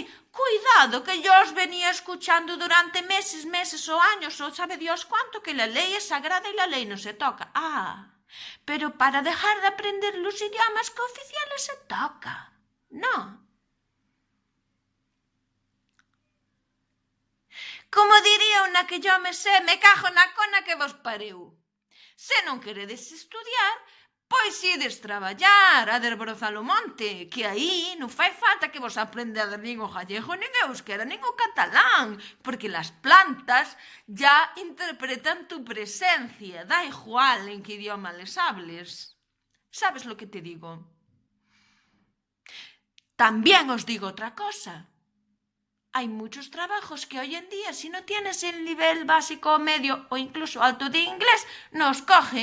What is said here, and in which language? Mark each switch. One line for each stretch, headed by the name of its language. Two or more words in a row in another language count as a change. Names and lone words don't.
Spanish: Cuidado, que yo os venía escuchando durante meses o años, o sabe Dios cuánto, que la ley es sagrada y la ley no se toca. Pero para dejar de aprender los idiomas cooficiales se toca. No. Como diría una que yo me sé,
Galician: me cajo na cona que vos pariu. Se non queredes estudiar, pois ides traballar a desbrozar o monte, que aí non fai falta que vos aprendades nin o gallego, nin o euskera, nin o catalán,
Spanish: porque las plantas ya interpretan tu presencia, da igual en que idioma les hables. ¿Sabes lo que te digo? También os digo otra cosa. Hay muchos trabajos que hoy en día, si no tienes el nivel básico o medio o incluso alto de inglés, no os coge.